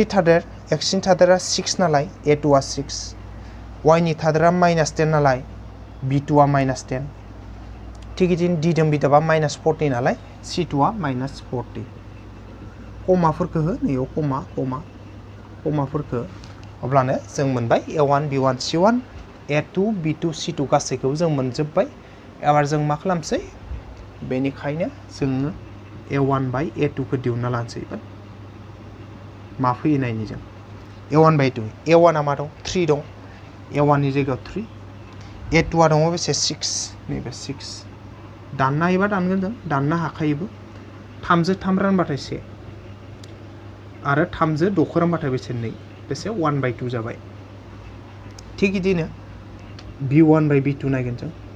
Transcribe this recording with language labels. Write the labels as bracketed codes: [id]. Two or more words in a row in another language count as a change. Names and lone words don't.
[brx] थादेरा 6 नालाय a2 आ 6 y नि थादेरा -10 नालाय b2 आ -10 थिग बिदिनो दिदोम बिदाबा -40 नालाय c2 आ -40 कमाफोरखौ हो नैयाव कमाफोरखौ अब्लानो जों मोनबाय a1 b1 c1 a2 b2 c2 गासैखौबो जों मोनजोब्बाय एबार जों मा खालामसै बेनिखायनो जोङो a1/a2 खौ दिहुनना लानोसै मा फैयो नायनि जों a1/2 a1 आ मा दं 3 दं a1 नि जायगायाव 3 a2 आ दङ बेसे 6 नैबे 6 दाननो हायोबा दानगोन जों दाननो हाखायोबो 3 जों 3 रानबाथाय 1 आरो 3 जों 6 रानबाथाय बेसे 2 बेसे 1/2 जाबाय थिग बिदिनो b1/b2 नायगोन जों